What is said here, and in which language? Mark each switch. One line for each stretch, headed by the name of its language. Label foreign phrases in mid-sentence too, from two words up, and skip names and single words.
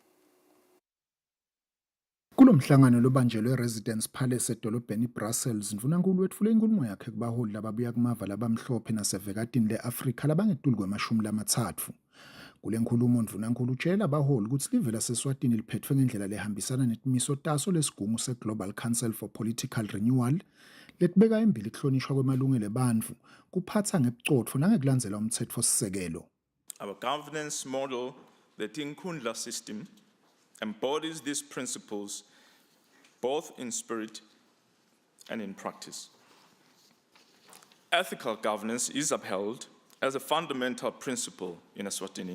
Swati: Kulo mhlangano lobanjelwe Residence Palace edolobheni Brussels, Mvunankhulu wetfule inkulumo yakhe kubaholi lababuya kumava labamhlophe nasevekatini le-Afrika labangetulu kwema-30. Kule nkulumo Mvunankhulu utshela abaholi ukuthi live laseswatini liphetfwe ngendlela lehambisana netimiso taso lesigungu se-Global Council for Political Renewal letibeka embili kuhlonishwa kwemalungelo ebantfu kuphatsa ngebucotfo nangekulandzela umtsetfosisekelo.
English: Our governance model, the Tinkhundla system, embodies these principles both in spirit and in practice. Ethical governance is upheld as a fundamental principle in Eswatini.